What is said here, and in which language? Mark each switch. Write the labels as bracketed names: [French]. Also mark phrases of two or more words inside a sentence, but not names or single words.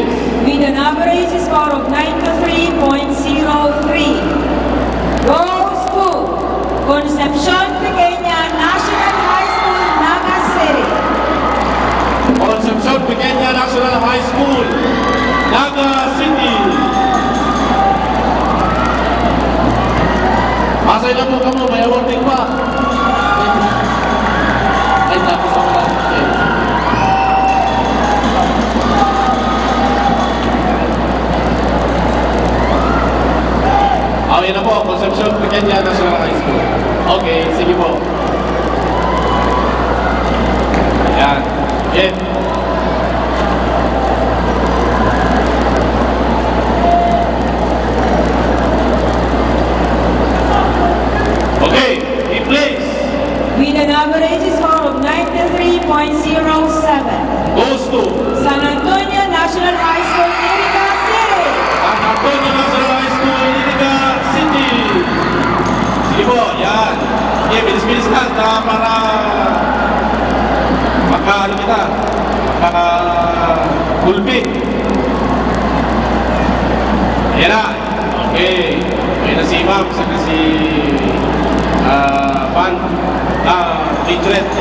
[English] with an average score of 93.03 goes to Concepcion Pequeña National High School, Naga City. Concepcion Pequeña National High School, Naga City. [Bikol] Masay na po kamo, may awarding pa. Ay, tapos ako na. Okay. Yan na po, Concepcion Pequeña National High School. Okay, sige po. Yan. Yan. [English] Okay, in place. With an average score of 93.07 Goes to San Antonio National High School, Iriga City. San Antonio National High School, Iriga City. [Bikol] Sige po, yan. Okay, bilis-bilis lang para maka-ano kita, maka-gulpi. Ayan na. Okay. Ayan na si ma'am, saka si Majorette.